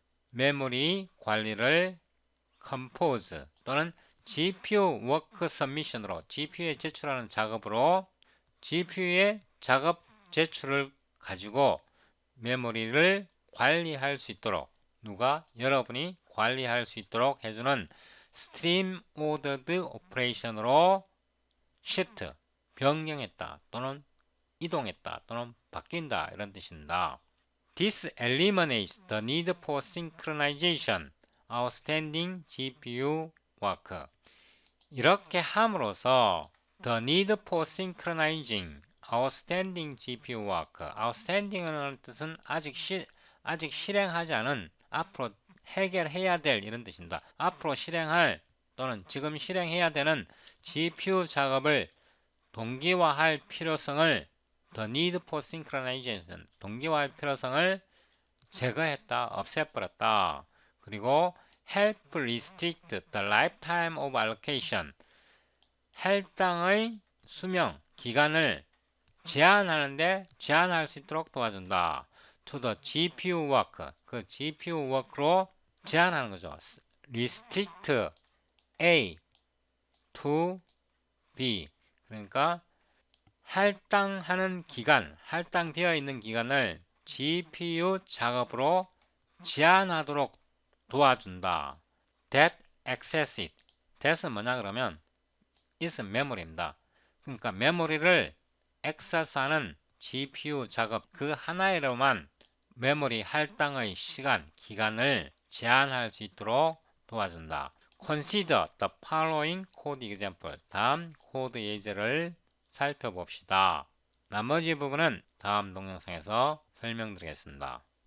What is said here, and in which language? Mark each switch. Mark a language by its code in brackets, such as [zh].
[ko] 메모리 관리를 컴포즈 또는 GPU 워크 서미션으로, GPU에 제출하는 작업으로 GPU의 작업 제출을 가지고 메모리를 관리할 수 있도록, 여러분이 관리할 수 있도록 해주는 스트림 오더드 오퍼레이션으로 시프트, 변경했다 또는 이동했다 또는 바뀐다 이런 뜻입니다. [en] This eliminates the need for synchronization, outstanding GPU work. [ko] 이렇게 함으로써 [en] the need for synchronizing outstanding GPU work, [ko] outstanding이라는 뜻은 아직 실행하지 않은, 앞으로 해결해야 될 이런 뜻입니다. 앞으로 실행할 또는 지금 실행해야 되는 GPU 작업을 동기화할 필요성을, [en] the need for synchronization, [ko] 동기화할 필요성을 제거했다, 없애버렸다. 그리고 [en] help restrict the lifetime of allocation, [ko] 할당의 수명, 기간을 제한할 수 있도록 도와준다. [en] to the GPU work, [ko] 그 GPU work로 제한하는 거죠. [en] restrict A to B, [ko] 그러니까 할당하는 기간, 할당되어 있는 기간을 GPU 작업으로 제한하도록 도와준다. [en] that access it. [ko] that은 뭐냐 그러면 is memory입니다. 그러니까 메모리를 액세스하는 GPU 작업 그 하나로만 메모리 할당의 시간, 기간을 제한할 수 있도록 도와준다. [en] Consider the following code example. [ko] 다음 코드 예제를 살펴봅시다. 나머지 부분은 다음 동영상에서 설명드리겠습니다.